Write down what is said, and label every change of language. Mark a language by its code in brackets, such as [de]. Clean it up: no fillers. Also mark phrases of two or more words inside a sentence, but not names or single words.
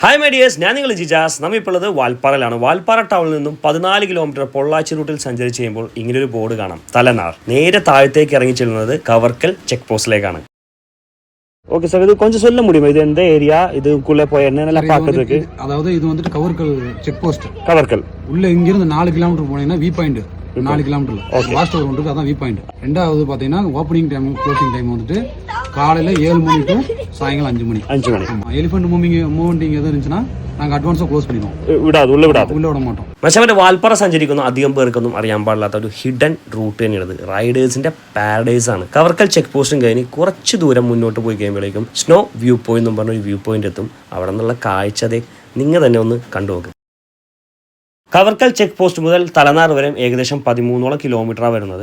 [en] hi my dears, [ml] ഞാൻ നിങ്ങൾ ജിജാസ്. നമ്മളിപ്പോൾ ഉള്ളത് വാൽപ്പാറയിലാണ്. വാൽപ്പാറ ടൗണിൽ നിന്നും 14 കിലോമീറ്റർ പൊള്ളാച്ചി റൂട്ടിൽ സഞ്ചരിച്ച് ചെയ്യുമ്പോൾ ഇങ്ങനൊരു ബോർഡ് കാണാം, തലനാർ. നേരെ താഴത്തേക്ക് ഇറങ്ങി ചെല്ലുന്നത് കവർക്കൽ [en] check post. [ta] ஓகே சார், இது கொஞ்சம் சொல்ல முடியுமா? இது எந்த ஏரியா, இதுக்குள்ள போய் என்னென்னலாம் பார்க்கறதுக்கு? அதாவது இது வந்துட்டு கவர்கல் [en] check post. [ta] கவர்க்கல் உள்ள இங்கிருந்து 4 கிலோமீட்டர் போனீங்கன்னா வி பாயிண்ட். 4 கிலோமீட்டர்ல லாஸ்ட் ஒரு இருக்கு, அதான் வி பாயிண்ட். ரெண்டாவது பாத்தீங்கன்னா [en] opening time closing time [ta] வந்துட்டு காலையில 7 மணி டு சாயங்காலம் 5 மணி. 5 மணி. ஆமா, [en] elephant moving [ta] எது இருந்துச்சுன்னா நாங்கள் [en] advance close [ta] பண்ணிடுவோം. உள்ள விட மாட்டோம். പക്ഷേ [ml] വാൽപ്പാറ സഞ്ചരിക്കുന്ന അധികം പേർക്കൊന്നും അറിയാൻ പാടില്ലാത്ത ഒരു [en] hidden route [ml] തന്നെയാണ്. [en] riders paradise [ml] ആണ്. കവർക്കൽ [en] check post [ml] കഴിഞ്ഞ് കുറച്ച് ദൂരം മുന്നോട്ട് പോയി കഴിയുമ്പോഴേക്കും സ്നോ [en] view point [ml] എന്ന് പറഞ്ഞ ഒരു വ്യൂ പോയിന്റ് എത്തും. അവിടെ നിന്നുള്ള കാഴ്ച നിങ്ങൾ തന്നെ ഒന്ന് കണ്ടുനോക്ക്. കവർക്കൽ [en] check post [ml] മുതൽ തലനാർ വരെ ഏകദേശം 13 കിലോമീറ്ററാണ് വരുന്നത്.